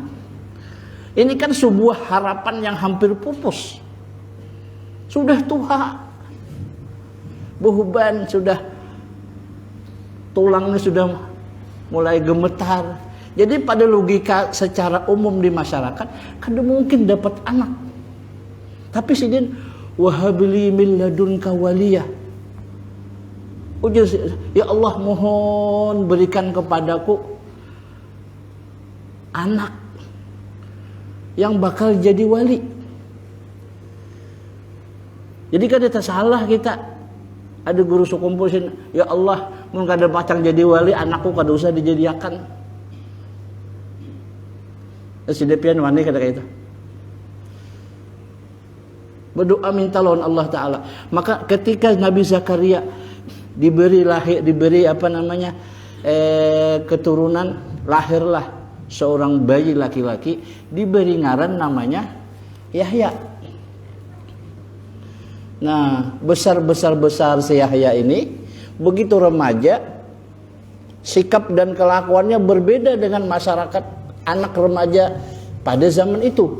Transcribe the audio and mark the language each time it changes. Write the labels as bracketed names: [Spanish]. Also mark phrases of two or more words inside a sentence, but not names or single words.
[Indonesian] Ini kan sebuah harapan yang hampir pupus. [Banjar] Sudah tua, behuban, sudah tulangnya sudah mulai gemetar. [Indonesian] Jadi pada logika secara umum di masyarakat, [Banjar] kada mungkin dapat anak. Tapi sidin, [Arabic] وهب لي من لدنك وليا. [Indonesian] Ujar, ya Allah mohon berikan kepadaku anak yang bakal jadi wali. [Banjar] Jadi kada salah kita. Ada guru sekumpul sini, ya Allah mun kada pacang jadi wali, anakku kada usah dijadiakan. Sidepian wani kada kayak itu. Berdoa minta lawan Allah Ta'ala. [Indonesian] Maka ketika Nabi Zakaria diberi keturunan, lahirlah seorang bayi laki-laki, diberi ngaran namanya Yahya. Nah, besar si Yahya ini begitu remaja, sikap dan kelakuannya berbeda dengan masyarakat anak remaja pada zaman itu.